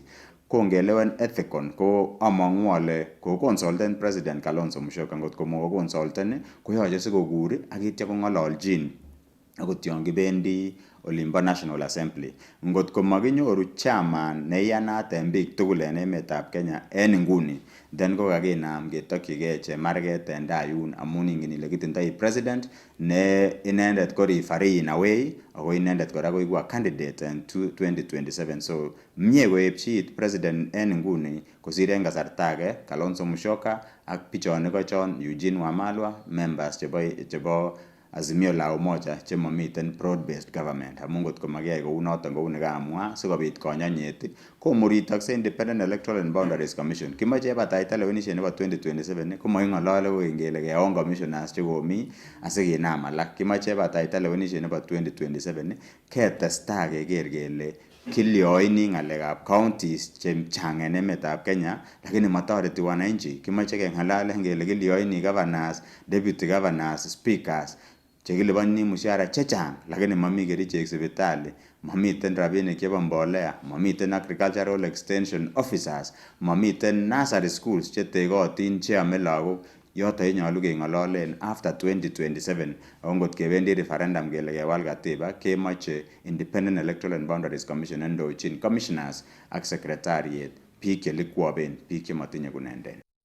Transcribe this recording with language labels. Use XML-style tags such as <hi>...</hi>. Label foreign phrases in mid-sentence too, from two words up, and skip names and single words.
<kln>Kongelewen Ethekon ko among'u ale ko consultant President Kalonzo Musyoka, ngot ko mo consultant koyoche sikokur ak itya kong'ololjin akot yon kibendi olimbo National Assembly. Ngot ko makinyoru chairman neiyanat en biik tugul en emetab Kenya en inguni, then ko kakinam ketokyigei chemarget en tayun amun ingen ile kitindoi president ne inendet ko referee</kln> <en>in a way</en> <kln>ako inendet kora ko iku candidate en 2027. So mie koepchi president en inguni kosir en kasarta age Kalonzo Musyoka ak bichon iko chon Eugene Wamalwa, members chebo Azimio la Umoja chemamiten</kln> <en>broad based government.</en> <kln>Amun ngot ko makiyai kou noton kou nekamwa sikobit konyonyet komuritokse Independent Electoral and Boundaries Commission. Kimoche bataita lewenisiet nebo 2027 komaking'olole koik kele keon commissioners chekomi asikinam alak. Kimoche bataita lewenisiet nebo 2027 ketestai keker kele kilioini ng'alekab counties chechang en emetab Kenya lakini matoreti wananchi. Kimoche keng'alalen kele kilioini</kln> <en>governors, deputy governors, speakers</en> <kln>chekiliponi mshahara chechang lakini mami kerichek sipitali, mamiten rabinik chebo mbolea, mamiten</kln> <en>agricultural extension officers,</en> <kln>mamiten</kln> <en>nursery schools</en> <kln>chetekotin cheyome lagok. Yoto nyolu keng'ololen after 2027. Ako ngot kebendi referendum kele kewal katiba kemoche Independent Electoral and Boundaries Commission endochin commissioners ak secretariat biik chelikwoben, biik chemotinye kunenden.</kln>